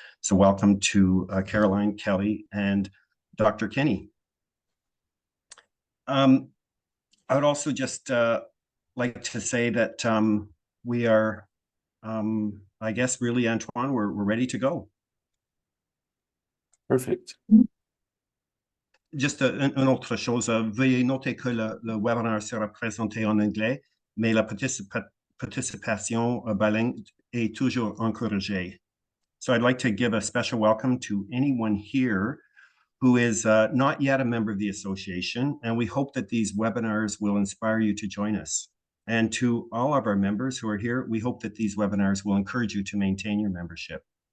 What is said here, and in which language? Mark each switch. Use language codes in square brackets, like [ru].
[en] So welcome to Caroline, Kelly, and Dr. Kenny. I would also just like to say that we are, I guess, really, Antoine, we're ready to go. Perfect. [fr] Juste une autre chose, veuillez noter que le webinaire sera présenté en anglais, mais la participation bilingue est toujours encouragée. [en] So I'd like to give a special welcome to anyone here who is not yet a member of the association, and we hope that these webinars will inspire you to join us. And to all of our members who are here, we hope that these webinars will encourage you to maintain your membership.